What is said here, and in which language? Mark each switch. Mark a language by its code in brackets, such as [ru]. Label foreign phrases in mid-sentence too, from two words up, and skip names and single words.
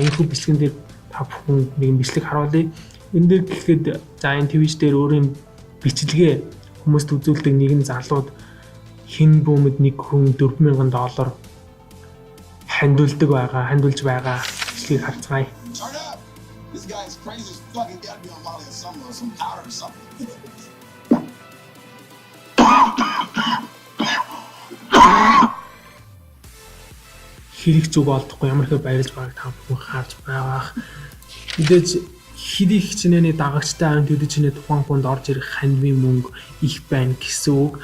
[mn] Энэхүү бичлэгэн дээр та бүхэн нэгэн бичлэг харуулъя. Энэ дээр гэхэд за энэ Twitch дээр өөрийн бичлэгээ хүмүүст үзүүлдэг нэгэн залууд хин бөөмөд нэг хүн $4,000 хандуулж байгаа бичлэгийг харцгаая. [en] This guy is crazy as fuck. He gotta be on Molly or some powder or something. [mn] Хэрэг зүг олдохгүй ямар их баярлж байгааг та бүхэн харж байгаа. Мэдээж хэрэг хичнээн дагагчтай амт төдөж тухайн хүнд орж ирэх хандмын мөнгө их байна гэсэн үг.